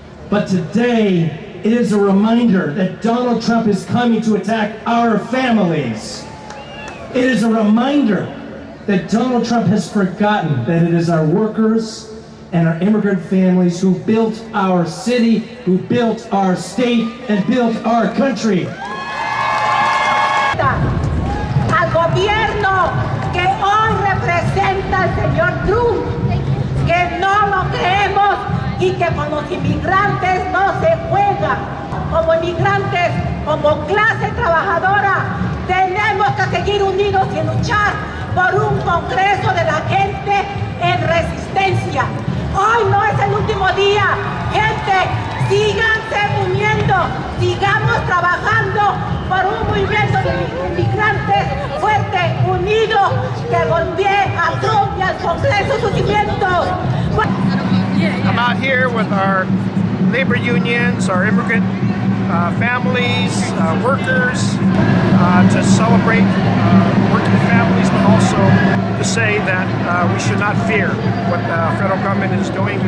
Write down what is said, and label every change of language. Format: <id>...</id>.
<en>But today, it is a reminder that Donald Trump is coming to attack our families. It is a reminder that Donald Trump has forgotten that it is our workers and our immigrant families who built our city, who built our state, and built our country.</en> <es>Al gobierno que hoy representa el señor Trump, que no lo creemos y que con los inmigrantes no se juega. Como inmigrantes como clase trabajadora, tenemos que seguir unidos y luchar por un Congreso de la gente en resistencia. Hoy no es el último día, gente, síganse uniendo, sigamos trabajando por un movimiento de inmigrantes fuerte, unido, que golpee a Trump y al Congreso sus cimientos.</es> <en>I'm out here with our labor unions, our immigrant families, workers, to celebrate working families, but also to say that we should not fear what the federal government is doing.</en>